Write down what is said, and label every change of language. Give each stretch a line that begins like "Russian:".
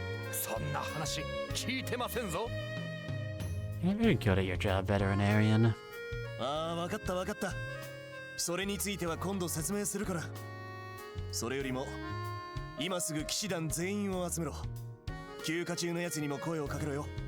Japanese: そんな話聞いてませんぞ。
English: You're very good at your job, veterinarian.
Japanese: ああ、わかったわかった。それについては今度説明するから。それよりも、今すぐ騎士団全員を集めろ。休暇中のやつにも声をかけろよ。